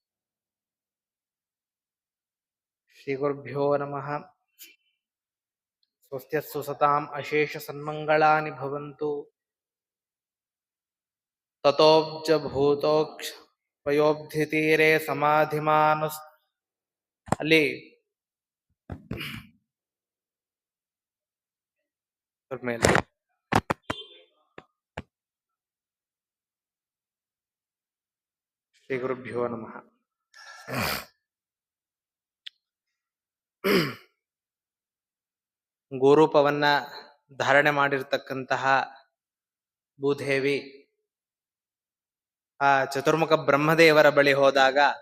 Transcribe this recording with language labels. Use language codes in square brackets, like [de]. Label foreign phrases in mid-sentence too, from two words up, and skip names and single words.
[sa] श्रीगुरुभ्यो नमः. स्वस्त्यस्तु सताम् अशेषसन्मङ्गलानि भवन्तु. ततोऽब्जभूतोऽक्षपयोब्धितीरे समाधिमानुस् [kn] ಅಲ್ಲಿ ಮೇಲೆ [sa] ಶ್ರೀ ಗುರುಭ್ಯೋ ನಮಃ. [kn] ಗೋರೂಪವನ್ನ ಧಾರಣೆ ಮಾಡಿರ್ತಕ್ಕಂತಹ ಭೂದೇವಿ ಆ ಚತುರ್ಮುಖ ಬ್ರಹ್ಮದೇವರ ಬಳಿ ಹೋದಾಗ